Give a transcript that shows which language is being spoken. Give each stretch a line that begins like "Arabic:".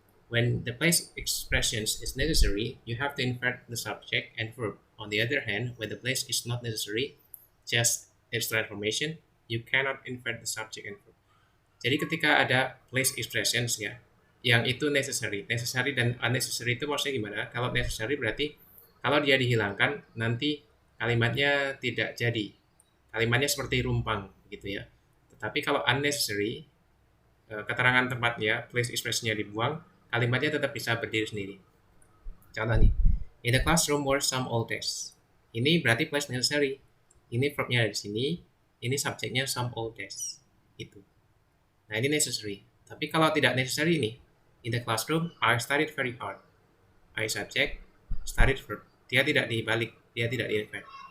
English: When the place expressions is necessary, you have to invert the subject and verb. On the other hand, when the place is not necessary, just extra information, you cannot invert the subject and verb.
Indonesian: Jadi ketika ada place expressions ya, yang itu necessary dan unnecessary itu maksudnya gimana? Kalau necessary berarti kalau dia dihilangkan nanti kalimatnya tidak jadi. Kalimatnya seperti rumpang gitu ya. Tetapi kalau unnecessary, keterangan tempatnya, place expressionnya dibuang, kalimatnya tetap bisa berdiri sendiri. Contoh nih,
English: in the classroom were some old desks.
Indonesian: Ini berarti place necessary. Ini verbnya ada di sini, ini subjeknya some old desks. Itu. Nah ini necessary. Tapi kalau tidak necessary ini,
English: in the classroom I studied very hard. I subject, studied verb.
Indonesian: Dia tidak dibalik, dia tidak di-invert.